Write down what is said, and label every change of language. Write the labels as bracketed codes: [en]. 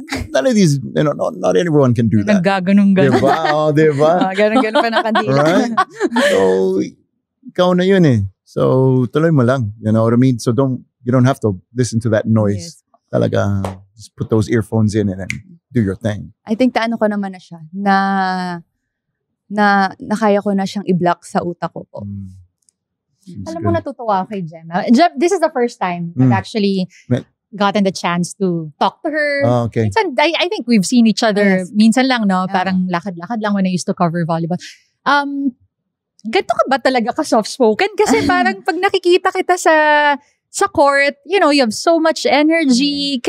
[en] None of these, not everyone can do that. [tl] Naggaganong-ganon. Diba? Ganon-ganon pa ng kandila. Right? So, ikaw na yun So, tuloy mo lang. [en] You know what I mean? So, you don't have to listen to that noise. [tl] Talaga, [en] just put those earphones in and then do your thing. I think [tl] ko naman na siya na kaya ko na siyang i-block sa utak ko po. Alam mo, natutuwa ako kay Gemma. [en] This is the first time I've actually gotten the chance to talk to her. Oh, okay. Minsan, I think we've seen each other [tl] minsan lang, parang lakad-lakad lang [en] when I used to cover volleyball. [tl] Ganito ka ba talaga ka soft-spoken? Kasi parang pag nakikita kita sa court, [en] you have so much energy.